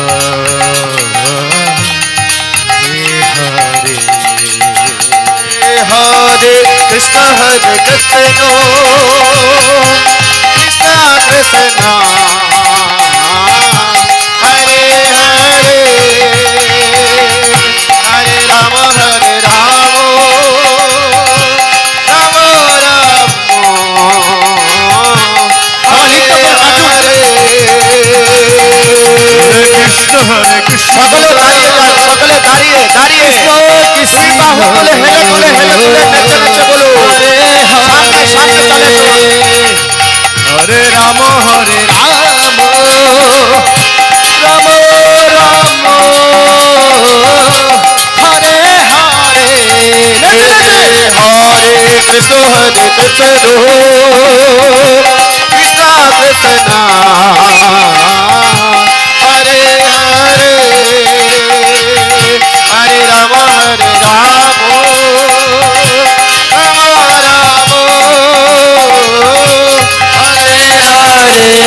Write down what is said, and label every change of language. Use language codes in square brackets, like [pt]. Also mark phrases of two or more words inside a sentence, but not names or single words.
[sa] Hare Krishna, Hare Krishna, Krishna Krishna, Hare Hare, Hare Rama, Hare Rama, Rama Rama, Hare Hare. Krishna Hare Krishna, [bn] সকলে দাঁড়িয়ে যান, সকলে দাঁড়িয়ে দাঁড়িয়ে [sa] Krishna [bn] বাহু তুলে হেলে তুলে হেলে তুলে নেচে নেচে বলুন, সামনে সামনে চলে চলুন। [sa] Hare Rama, Hare Rama, Rama Rama, Hare Hare, Hare Krishna, Hare Krishna, Krishna Krishna, Hare Hare, Hare Rama, Hare Rama, Rama Rama, Hare Hare.